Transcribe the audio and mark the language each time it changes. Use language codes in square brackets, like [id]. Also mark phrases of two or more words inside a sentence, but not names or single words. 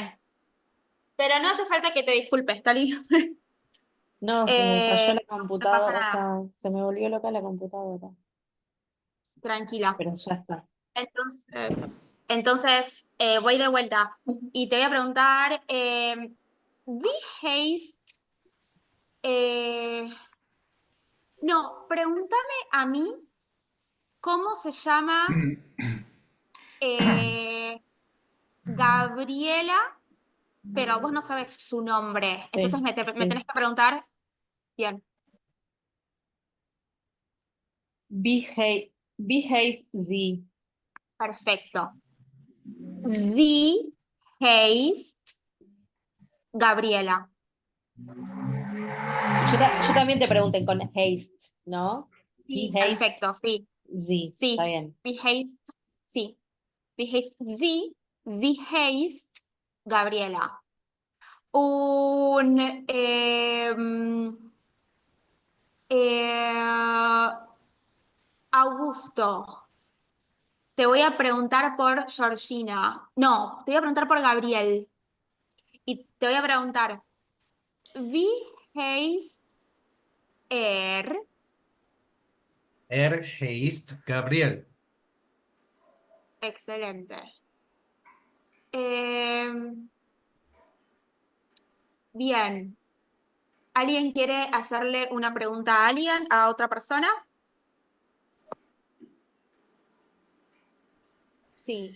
[es] Pero Pero no hace falta que te disculpes, Tali. No, se me cayó la No pasa computadora, o nada, sea, se me volvió loca la computadora. tranquila. Pero ya está. Entonces voy de vuelta y te voy a preguntar, [de] ¿wie heißt? [es] No, pregúntame a mí cómo se llama Gabriela, pero vos no sabes su nombre. Entonces me Sí. tenés que preguntar bien. [de] Wie heißt sie? Perfecto. Sie heißt Gabriela. [es] Yo también te pregunté con heißt, ¿no? Sí, [de] Wie heißt [es] perfecto, sí. sie? Sí. Está bien. [de] Wie heißt, sí. Wie heißt sie? Sie heißt Gabriela. Un Augusto. [es] Te voy a preguntar por Georgina. No, te voy a preguntar por Gabriel. Y te voy a preguntar, [de] ¿wie heißt er? heißt Gabriel. [es] Excelente. Bien. ¿Alguien quiere hacerle una pregunta a alguien, a otra persona? Sí.